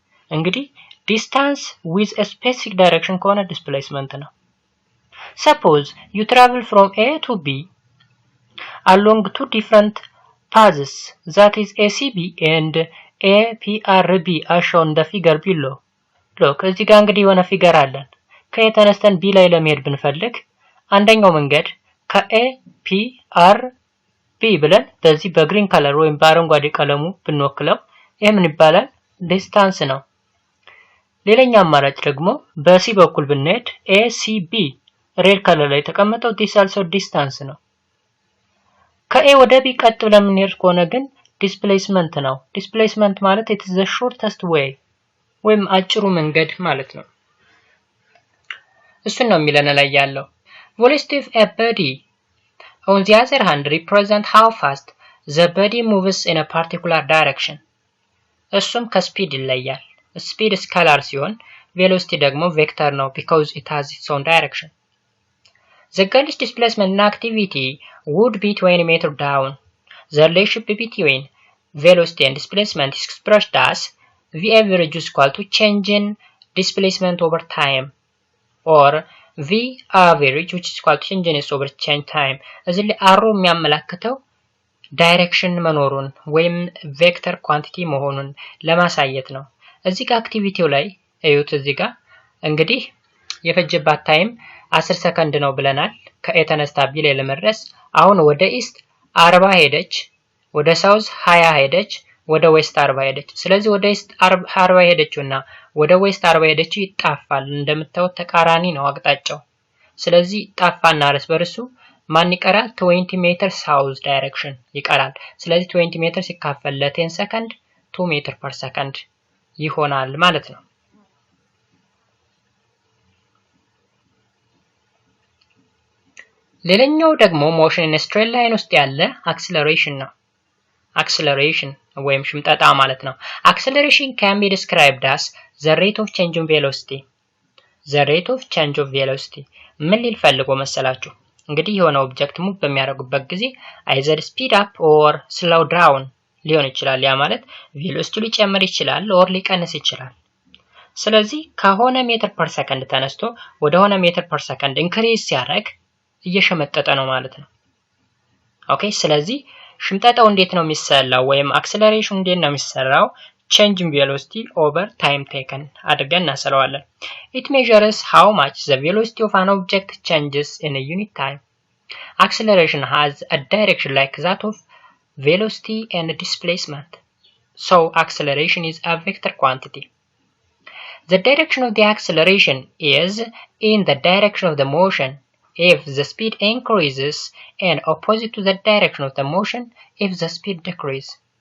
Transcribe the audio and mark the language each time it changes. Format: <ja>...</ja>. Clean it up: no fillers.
<am>እንግዲህ</am> <en>distance with a specific direction</en> <am>ከሆነ</am> <en>displacement</en> <am>ነው።</am> <en>Suppose you travel from A to B along two different paths, that is ACB and APRB as shown in the figure below.</en> <am>Look, እዚህ ጋር እንግዲህ የሆነ ፊገር አለን። ከኤ ተነስተን ቢ ላይ ለመሄድ ብንፈልግ አንደኛው መንገድ ከኤፒአርቢ ብለን በዚህ በግሪን ከለር ወይም በአረንጓዴ ቀለሙ ብንወክለው ይሄ ምን ይባላል? ዲስታንስ ነው። ሌላኛው አማራጭ ደግሞ በሲ በኩል ብንሄድ ኤሲቢ ሬድ ከለር ላይ ተቀመጠው</am> <en>this also</en> <am>ዲስታንስ ነው። ከኤ ወደ ቢ ቀጥ ብለን የምንሄድ ከሆነ ግን ዲስፕሌስመንት ነው። ዲስፕሌስመንት ማለት</am> <en>it is the shortest way</en> <am>ወይም አጭሩ መንገድ ማለት ነው። እሱን ነው የሚለን ላይ ያለው።</am> <en>velocity of a body on the other hand represent how fast the body moves in a particular direction.</en> <am>እሱም ከስፒድ ይለያል። ስፒድ ስካላር ሲሆን ቬሎሲቲ ደግሞ ቬክተር ነው</am> <en>because it has its own direction. The girl's displacement and activity would be 20 meters down. The relationship between velocity and displacement is expressed as v average is equal to change in displacement over time, or v average which is equal to change in s over change time.</en> <am>እዚህ ላይ አሮ የሚያመላክተው ዳይሬክሽን መኖሩን ወይም ቬክተር ኳንቲቲ መሆኑን ለማሳየት ነው። እዚህ ጋር አክቲቪቲው ላይ እዩት። እዚህ ጋር እንግዲህ የፈጀባት ታይም 10 ሰከንድ ነው ብለናል። ከኤ ተነስታ ቢ ላይ ለመድረስ አሁን ወደ ኢስት 40 ሄደች፣ ወደ ሳውዝ 20 ሄደች፣ ወደ ዌስት 40 ሄደች። ስለዚህ ወደ ዌስት 40 ሄደችውና ወደ ዌስት 40 ሄደችው ይጣፋል። እንደምታዩት ተቃራኒ ነው አቅጣጫው። ስለዚህ ጣፋና እርስ በርሱ ማን ይቀራል? 20 ሜትር ሳውዝ ዳይሬክሽን ይቀራል። ስለዚህ 20 ሜትር ሲካፈል ለ10 ሰከንድ 2 ሜትር ፐር ሰከንድ ይሆናል ማለት ነው። ሌላኛው ደግሞ ሞሽን ኢን ስትሬት ላይን ውስጥ ያለ አክሰለሬሽን ነው። አክሰለሬሽን ወይም ሽምጠጣ ማለት ነው። አክሰለሬሽን</am> <en>can be described as the rate of change in velocity. the rate of change of velocity</en> <am>ምን ሊል ፈልጎ መሰላችሁ? እንግዲህ የሆነ ኦብጀክት ሙቭ በሚያደርጉበት ጊዜ</am> <en>either speed up or slow down</en> <am>ሊሆን ይችላል። ያ ማለት ቬሎሲቲ ሊጨምር ይችላል or ሊቀንስ ይችላል። ስለዚህ ከሆነ ሜትር ፐር ሰከንድ ተነስቶ ወደ ሆነ ሜትር ፐር ሰከንድ ኢንክሪዝ ሲያደርግ እየሸመጠጠ ነው ማለት ነው። ኦኬ ስለዚህ ሽምጠጣው እንዴት ነው የሚሰራው ወይም አክሰለሬሽኑ እንዴት ነው የሚሰራው?</am> <en>change in velocity over time taken</en> <am>አድርገን እናሰራዋለን።</am> <en>it measures how much the velocity of an object changes in a unit time. acceleration has a direction like that of velocity and displacement. so acceleration is a vector quantity. the direction of the acceleration is in the direction of the motion if the speed increases and opposite to the direction of the motion if the speed decreases.</en>